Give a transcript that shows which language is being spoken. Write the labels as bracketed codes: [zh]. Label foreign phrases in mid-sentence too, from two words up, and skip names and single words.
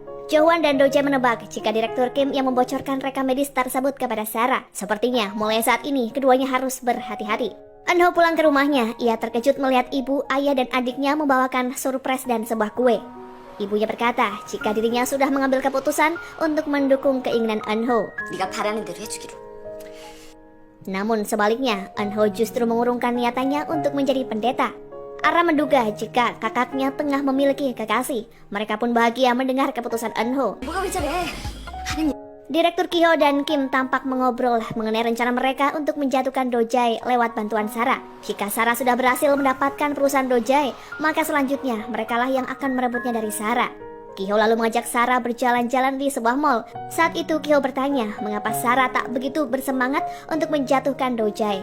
[id] Jo-hwan dan Do-jae menebak jika Direktur Kim yang membocorkan rekam medis tersebut kepada Sarah. Sepertinya mulai saat ini keduanya harus berhati-hati. Eun-ho pulang ke rumahnya, ia terkejut melihat ibu, ayah dan adiknya membawakan surprise dan sebuah kue. Ibunya berkata jika dirinya sudah mengambil keputusan untuk mendukung keinginan Eun-ho. [ko] 네가 바라는 대로 해주기로. [id] Namun sebaliknya, Eun-ho justru mengurungkan niatannya untuk menjadi pendeta. Ara menduga jika kakaknya tengah memiliki kekasih. Mereka pun bahagia mendengar keputusan Eun-ho. [ko] 뭐가 왜 저래? 하는 [id] Direktur Kiho dan Kim tampak mengobrol mengenai rencana mereka untuk menjatuhkan Dojai lewat bantuan Sarah. Jika Sarah sudah berhasil mendapatkan perusahaan Dojai, maka selanjutnya merekalah yang akan merebutnya dari Sarah. Kiho lalu mengajak Sarah berjalan-jalan di sebuah mall. Saat itu Kiho bertanya mengapa Sarah tak begitu bersemangat untuk menjatuhkan Dojai.